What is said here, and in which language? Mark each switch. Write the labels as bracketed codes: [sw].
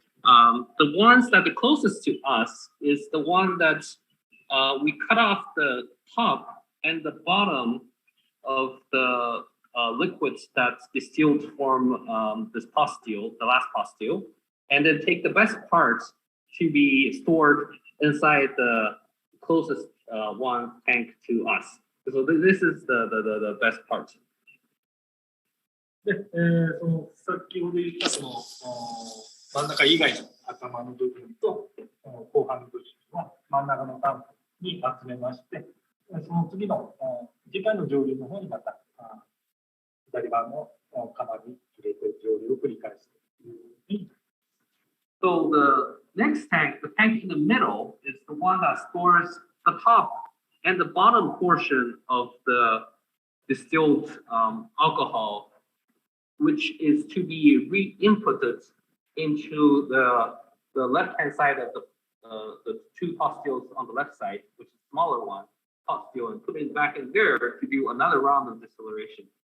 [en] The ones that the closest to us is the one that we cut off the top and the bottom of the liquids that's distilled from this pot still, the last pot still, and then take the best parts to be stored inside the closest one tank to us. So this is the best part. [ja] で、その先ほど言ったその真ん中以外の頭の部分と後半の部分は真ん中のタンクに集めまして、その次の次回の蒸留の方にまた左側の釜に入れて蒸留を繰り返すというふうに。 [en] So the next tank, the tank in the middle, is the one that stores the top and the bottom portion of the distilled alcohol, which is to be re-inputted into the left-hand side of the 2 pot stills on the left side, which is the smaller one, pot still, and put it back in there to do another round of distillation.